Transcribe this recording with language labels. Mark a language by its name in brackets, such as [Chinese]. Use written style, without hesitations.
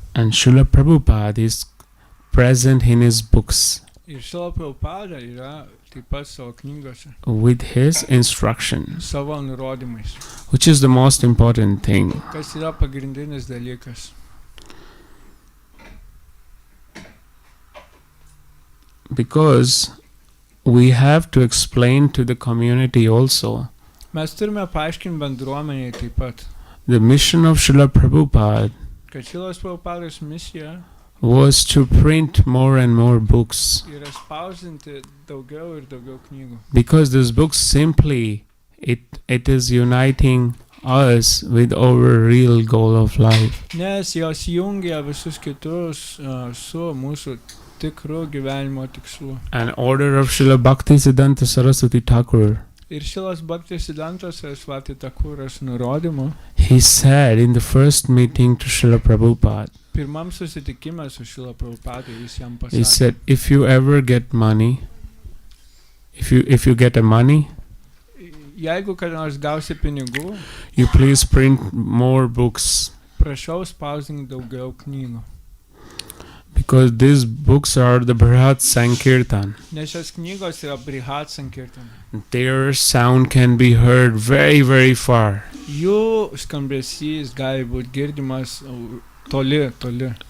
[English] And Srila Prabhupada is present in his books [Lithuanian] Ir Šrila Prabhupada yra taip pat savo knygose, [English] with his instruction, [Lithuanian] savo nurodymais, [English] which is the most important thing. [Lithuanian] kas yra pagrindinis dalykas. [English] Because we have to explain to the community also [Lithuanian] Mes turime paaiškinti bendruomeniai taip pat, [English] the mission of Srila Prabhupada [Lithuanian] kad Šrilos Prabhupados misija [English] was to print more and more books, [Lithuanian] yra spausdinti daugiau ir daugiau knygų. [English] because this book simply it is uniting us with our real goal of life. [Lithuanian] Nes jos jungia visus kitus su mūsų tikru gyvenimo tikslu. [English] An order of Srila Bhaktisiddhanta Saraswati Thakur, [Lithuanian] Ir Šrilas Bhaktisiddhanta Saraswati Thakuras nurodymu, [English] he said in the first meeting to Srila Prabhupada, [Lithuanian] pirmam susitikime su Šrila Prabhupada jis jam [English] he [Lithuanian] pasakė, [English] said, if you ever get money, if you get a money, [Lithuanian] jeigu kada nors gausi pinigų, [English] you please print more books, [Lithuanian] prašau spausdinti daugiau knygų. [English] because these books are the Brihat Sankirtan. [Lithuanian] Nes šios knygos yra Brihat Sankirtan. [English] Their sound can be heard very, very far. [Lithuanian] Jų skambesys gali būti girdimas toli, toli.